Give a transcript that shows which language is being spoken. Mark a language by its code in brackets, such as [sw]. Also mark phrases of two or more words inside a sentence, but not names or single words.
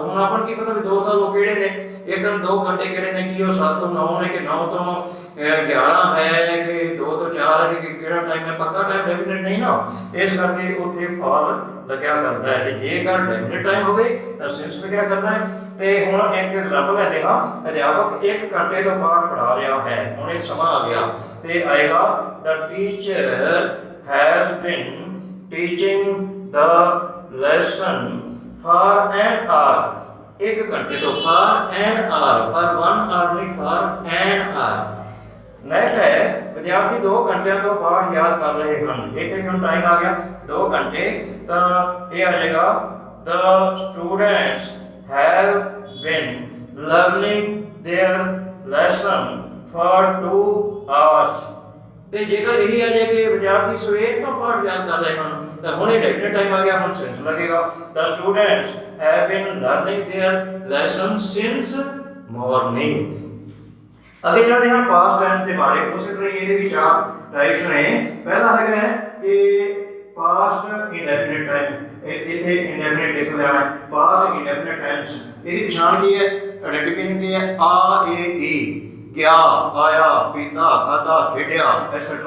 [pa] ਹੁਣ ਆਪਾਂ ਨੂੰ ਕੀ ਪਤਾ ਵੀ 2 ਸਾਲ ਉਹ ਕਿਹੜੇ ਨੇ, ਇਸ ਤਰ੍ਹਾਂ 2 ਘੰਟੇ ਕਿਹੜੇ ਨੇ, ਕੀ ਉਹ 7 ਤੋਂ 9 ਨੇ, ਕਿ 9 ਤੋਂ 11 ਹੈ, ਕਿ 2 ਤੋਂ 4 ਹੈ, ਕਿ ਕਿਹੜਾ ਟਾਈਮ ਹੈ, ਪੱਕਾ [en] time definite [pa] ਨਹੀਂ ਨਾ। ਇਸ ਕਰਕੇ ਉੱਥੇ ਫਾਰ ਲੱਗਿਆ ਕਰਦਾ ਹੈ। ਤੇ ਜੇਕਰ [en] definite time [pa] ਹੋਵੇ ਤਾਂ ਸਿੰਸ ਲੱਗਿਆ ਕਰਦਾ ਹੈ। ਤੇ ਹੁਣ ਇੱਕ ਐਗਜ਼ਾਮਪਲ ਲੈਂਦੇ ਹਾਂ, ਅਧਿਆਪਕ 1 ਘੰਟੇ ਤੋਂ ਪਾਠ ਪੜ੍ਹਾ ਰਿਹਾ ਹੈ। ਹੁਣ ਇਹ ਸਮਾਂ ਆ ਗਿਆ ਤੇ ਆਏਗਾ [en] the teacher has been teaching the lesson for an hour। [pa] 1 ਘੰਟੇ ਤੋਂ [en] for an hour, for 1 hour ਨਹੀਂ, for an hour। [pa] ਨੈਕਸਟ ਹੈ ਵਿਦਿਆਰਥੀ 2 ਘੰਟਿਆਂ ਤੋਂ ਪਾਠ ਯਾਦ ਕਰ ਰਹੇ ਹਨ। ਇੱਥੇ ਕਿਉਂ ਟਾਈਮ ਆ ਗਿਆ 2 ਘੰਟੇ, ਤਾਂ ਇਹ ਆ ਜਾਏਗਾ [en] the students have been learning their lesson for 2 hours। [pa] ਤੇ ਜੇਕਰ ਇਹੀ ਆ ਜਾਏ ਕਿ ਵਿਦਿਆਰਥੀ ਸਵੇਰ ਤੋਂ ਪਾਠ ਯਾਦ ਕਰ ਰਹੇ ਹਨ ਤਾਂ ਹੁਣ ਇਹ [en] definite time [pa] ਆ ਗਿਆ, ਹੁਣ ਸਿੰਸ ਲੱਗੇਗਾ। [en] the students have been learning their lesson since morning। [pa] ਅੱਗੇ ਚੱਲਦੇ ਹਾਂ [en] past tense [pa] ਦੇ ਬਾਰੇ। ਉਸੇ ਤਰ੍ਹਾਂ ਇਹਦੇ ਵਿੱਚ ਆ ਟਾਈਪਸ ਨੇ। ਪਹਿਲਾ ਹੈਗਾ ਕਿ [en] past indefinite time, [pa] ਇੱਥੇ ਇੰਡੈਫਿਨਿਟ ਲਿਖ ਲੈਣਾ ਹੈ। [en] past indefinite tense [pa] ਇਹਦੀ ਪਛਾਣ ਕੀ ਹੈ, ਆਇਡੈਂਟੀਫਿਕੇਸ਼ਨ ਕੀ ਹੈ, ਆ ਏ ਈ, ਗਿਆ, ਆਇਆ, ਪੀਤਾ, ਖਾਧਾ, ਖੇਡਿਆ ਐਟਸੈਟਰਾ।